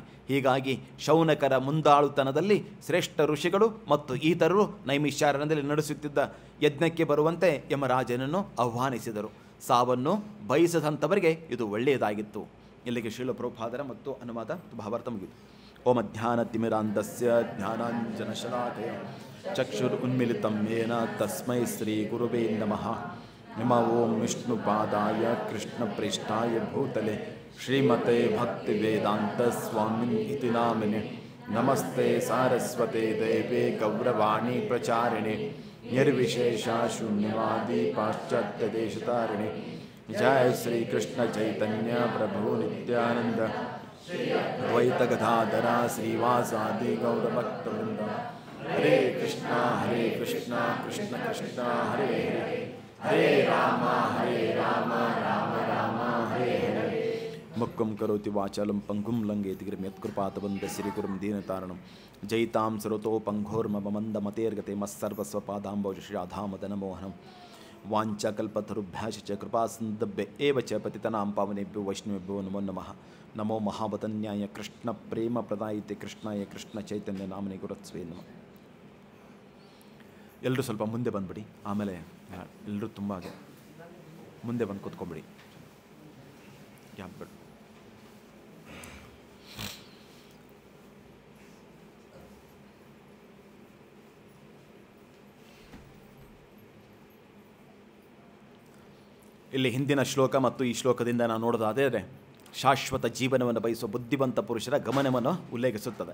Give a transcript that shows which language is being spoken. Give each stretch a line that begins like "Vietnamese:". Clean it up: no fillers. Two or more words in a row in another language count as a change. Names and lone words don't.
Kannada: ಹೀಗಾಗಿ ಶೌನಕರ ಮುಂದಾಳುತನದಲ್ಲಿ ಶ್ರೇಷ್ಠ ಋಷಿಗಳು ಮತ್ತು ಇತರರು ನೈಮಿಷಾರಣ್ಯದಲ್ಲಿ ನಡೆಸುತ್ತಿದ್ದ ಯಜ್ಞಕ್ಕೆ ಬರುವಂತೆ ಯಮರಾಜನನ್ನು ಆಹ್ವಾನಿಸಿದರು. ಸಾವನ್ನು ಬಯಸದಂಥವರಿಗೆ ಇದು ಒಳ್ಳೆಯದಾಗಿತ್ತು. ಇಲ್ಲಿಗೆ ಶಿಲಪ್ರಭುಪಾದರ ಮತ್ತು ಅನುವಾದ ಭಾವಾರ್ಥ ಮುಗಿತು.
Sanskrit: ಓಂ ಜ್ಞಾನತಿಮಿರಾಂಧಸ್ಯ ಜ್ಞಾನಾಂಜನಶಲಾಕಯ ಚಕ್ಷುರುನ್ಮಿಲಿತಂ ಯೇನ ತಸ್ಮೈ ಶ್ರೀ ಗುರುವೇ ನಮಃ. ನಮೋ ಓಂ ವಿಷ್ಣುಪಾದಾಯ ಕೃಷ್ಣಪ್ರೇಷ್ಠಾಯ ಭೂತಲೆ ಶ್ರೀಮತೆ ಭಕ್ತಿವೇದಾಂತ ಸ್ವಾಮಿನ್ ಇತಿ ನಾಮಿನೆ. ನಮಸ್ತೆ ಸಾರಸ್ವತೆ ದೇವೇ ಗೌರವಾಣಿ ಪ್ರಚಾರಿಣೆ ನಿರ್ವಿಶೇಷ ಶೂನ್ಯವಾದಿ ಪಾಶ್ಚಾತ್ಯ ದೇಶತಾರಿಣೆ. ಜಯ ಶ್ರೀ ಕೃಷ್ಣ ಚೈತನ್ಯ ಪ್ರಭು ನಿತ್ಯಾನಂದ ದ್ವೈತ ಗದಾಧರ ಶ್ರೀವಾಸಾದಿ ಗೌರಭಕ್ತವೃಂದ. ಹರೇ ಕೃಷ್ಣ ಕೃಷ್ಣ ಕೃಷ್ಣ ಹರೇ ಹರೇ, ಹರೇ ರಾಮ ರಾಮ ರಾಮ ಹರೇ ಹರೇ. ಮುಕ್ಕಂ ಕರೋತಿ ವಾಚಾಲಂ ಪಂಗುಂ ಲಂಘಯತಿ ಗಿರಿಂ ಯತ್ಕೃಪಾತವಂದ ಶ್ರೀಗುರುಂ ದೀನತಾರಣಂ. ಜಯಿತಾಂ ಸರತೋ ಪಂಘೋರ್ಮಮಂದಮತೇರ್ಗತೆ ಮತ್ಸರ್ವಸ್ವಪಾದಾಂಬೌಜಶ್ರೀರಾಧಾಮದನಮೋಹನಂ. ವಾಂಛಾಕಲ್ಪತರುಭ್ಯಾಶ್ಚ ಕೃಪಾಸಿಂಧುಭ್ಯ ಏವ ಚ ಪತಿತಾನಾಂ ಪಾವನೇಭ್ಯೋ ವೈಷ್ಣವೇಭ್ಯೋ ನಮೋ ನಮಃ. ನಮೋ ಮಹಾವತನ್ಯಾಯ ಕೃಷ್ಣ ಪ್ರೇಮ ಪ್ರದಾಯಿತೆ ಕೃಷ್ಣಾಯ ಕೃಷ್ಣ ಚೈತನ್ಯ ನಾಮನೇ ಗುರುತ್ವೇ ನಮಃ.
Kannada: ಎಲ್ಲರೂ ಸ್ವಲ್ಪ ಮುಂದೆ ಬಂದುಬಿಡಿ. ಆಮೇಲೆ ಎಲ್ಲರೂ ತುಂಬ ಮುಂದೆ ಬಂದು ಕೂತ್ಕೊಂಬಿಡಿ. ಯಾಕೆ ಇಲ್ಲಿ ಹಿಂದಿನ ಶ್ಲೋಕ ಮತ್ತು ಈ ಶ್ಲೋಕದಿಂದ ನಾವು ನೋಡೋದಾದರೆ ಶಾಶ್ವತ ಜೀವನವನ್ನು ಬಯಸುವ ಬುದ್ಧಿವಂತ ಪುರುಷರ ಗಮನವನ್ನು ಉಲ್ಲೇಖಿಸುತ್ತದೆ.